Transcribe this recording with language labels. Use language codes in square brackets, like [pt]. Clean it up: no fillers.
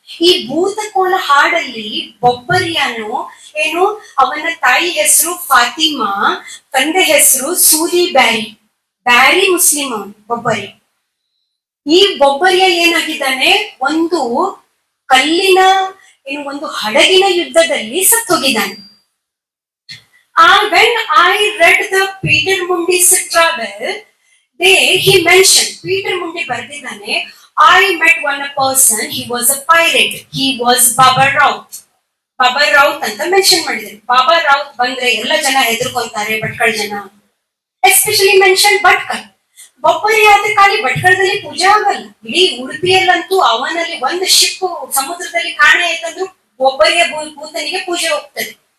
[kn] ಈ ಭೂತಕೋಲ ಹಾಡಲ್ಲಿ ಬೊಬ್ಬರಿಯನು ಏನು, ಅವನ ತಾಯಿ ಹೆಸರು ಫಾತಿಮಾ, ತಂದೆ ಹೆಸರು ಸೂಲಿ ಬ್ಯಾರಿ ಮುಸ್ಲಿಂ ಅವನು ಬೊಬ್ಬರಿ. ಈ ಬೊಬ್ಬರಿಯ ಏನಾಗಿದ್ದಾನೆ, ಒಂದು ಕಲ್ಲಿನ ಒಂದು ಹಡಗಿನ ಯುದ್ಧದಲ್ಲಿ ಸತ್ತೋಗಿದ್ದಾನೆ. [en] When I read the Peter Mundi's travel, he mentioned, Peter Mundi [kn] ಬರ್ದಿದ್ದಾನೆ, [en] I met one person, he was a pirate, he was Baba Raut. [kn] ಬಾಬಾ ರಾವುತ್ ಅಂತ ಮೆನ್ಷನ್ ಮಾಡಿದ್ದಾರೆ. ಬಾಬಾ ರಾವುತ್ ಬಂದ್ರೆ ಎಲ್ಲ ಜನ ಹೆದರ್ಕೊಂತಾರೆ, ಭಟ್ಕಳ ಜನ. [en] especially mention [kn] Bhatkal. ಬೊಬ್ಬರಿ ಆದ್ರೆ ಖಾಲಿ ಭಟ್ಕಳದಲ್ಲಿ ಪೂಜೆ ಆಗಲ್ಲ, ಇಡೀ ಉಡುಪಿಯಲ್ಲಂತೂ ಅವನಲ್ಲಿ ಒಂದು ಶಿಪ್ ಸಮುದ್ರದಲ್ಲಿ ಕಾಣೆ ಆಯ್ತಂದ್ರು ಒಬ್ಬರಿಯ ಭೂತನಿಗೆ ಪೂಜೆ ಹೋಗ್ತದೆ.